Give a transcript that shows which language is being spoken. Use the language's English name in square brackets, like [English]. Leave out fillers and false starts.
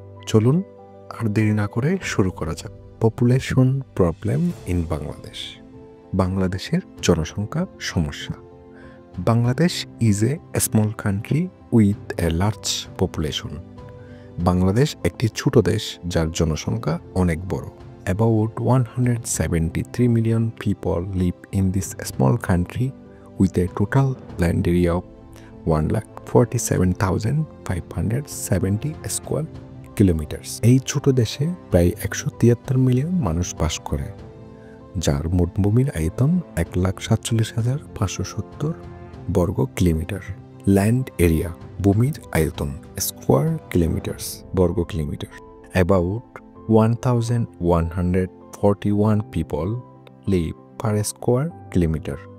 [Bangla] চলুন আর দেরি না করে শুরু করা যাক। [English] population problem in Bangladesh, [Bangla] বাংলাদেশের জনসংখ্যা সমস্যা। [English] Bangladesh is a small country with a large population. [Bangla] Bangladesh একটি ছোট দেশ যার জনসংখ্যা অনেক বড়। [English] About 173 million people live in this small country with a total land area of 1,47,570 square kilometers. [Bangla] এই ছোট দেশে প্রায় 173 মিলিয়ন মানুষ বাস করে, যার মোট ভূমির আয়তন 1,47,570 বর্গ কিলোমিটার। [English] land area, [Bangla] ভূমির আয়তন, [English] square kilometres, [Bangla] বর্গ kilometre. [English] About 1,141 people live per square kilometre.